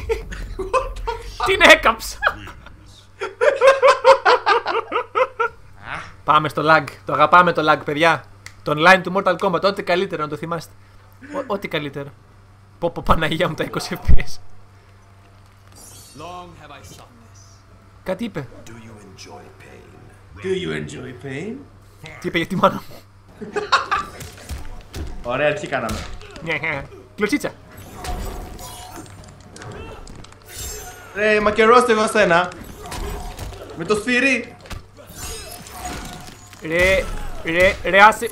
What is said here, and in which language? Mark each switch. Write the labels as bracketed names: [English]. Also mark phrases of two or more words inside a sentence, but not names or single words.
[Greek] Την έκαψα! Πάμε στο lag. Το αγαπάμε το lag, παιδιά. Το online του Mortal Kombat. Ό,τι καλύτερο να το θυμάστε. Ό,τι καλύτερο. Πω Παναγία μου τα 20 FPS. Κάτι είπε. [English] Do you enjoy pain? [Greek] Τι είπε για τη μάνα μου? Ωραία, τι κάναμε. Κλωτσίτσα. Ρε, μακερώστε εγώ σένα. Με το σφυρί. Ρε, άσε.